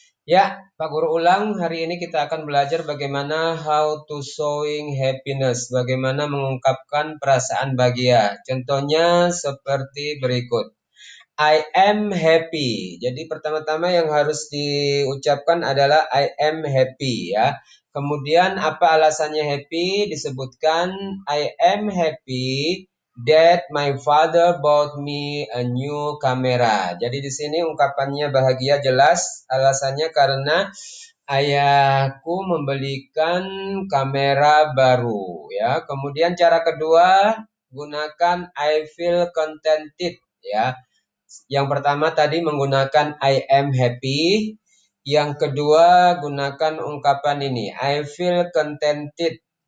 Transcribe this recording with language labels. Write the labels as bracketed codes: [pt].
[id] Ya, Pak Guru ulang, hari ini kita akan belajar bagaimana [en] how to showing happiness, [id] bagaimana mengungkapkan perasaan bahagia. Contohnya seperti berikut. [en] I am happy. [id] Jadi pertama-tama yang harus diucapkan adalah [en] I am happy [id] ya. Kemudian apa alasannya happy? Disebutkan [en] I am happy that my father bought me a new camera. [id] Jadi di sini ungkapannya bahagia jelas. Alasannya karena ayahku membelikan kamera baru ya. Kemudian cara kedua, gunakan [en] I feel contented [id] ya. Yang pertama tadi menggunakan [en] I am happy. [id] Yang kedua gunakan ungkapan ini, [en] I feel contented.